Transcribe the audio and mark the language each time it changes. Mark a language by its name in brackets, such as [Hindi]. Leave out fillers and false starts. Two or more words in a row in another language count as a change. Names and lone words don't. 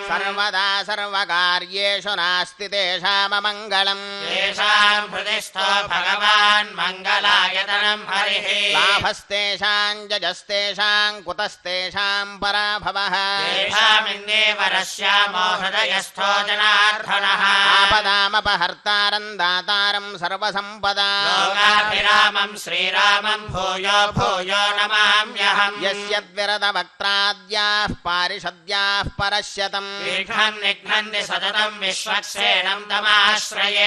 [Sanskrit] సర్వదా సర్వకార్యేషు నాస్తి తేషామమంగళం. తేషాం హృదిస్థో భగవాన్ మంగళాయతనం హరిః. లాభస్తేషాం జజస్తేషాం కుతస్తేషాం పరాభవః. తేషామిన్దేవరస్యామో హృదయస్థో జనార్దనః. आपदामपहर्तारं दातारं सर्वसम्पदा लोकाभिरामं श्रीरामं भूयो भूयो नमाम्यहम् यस्यद्विरदवक्त्राद्याः पारिषद्याः परश्यतम् विघ्नं निघ्नन्ति सततं विश्वक्सेनं तमाश्रये